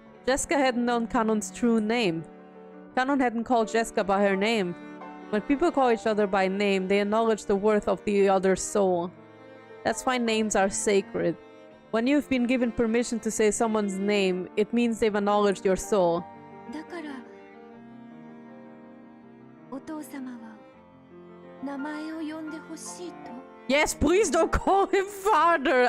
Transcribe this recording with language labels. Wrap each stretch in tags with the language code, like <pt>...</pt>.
<en>Jessica hadn't known Kanon's true name. Kanon hadn't called Jessica by her name. When people call each other by name, they acknowledge the worth of the other's soul. That's why names are sacred. When you've been given permission to say someone's name, it means they've acknowledged your soul.</en> <ja>だからお父様は名前を呼んでほしいと。</ja> <en>Yes, please don't call him father!</en>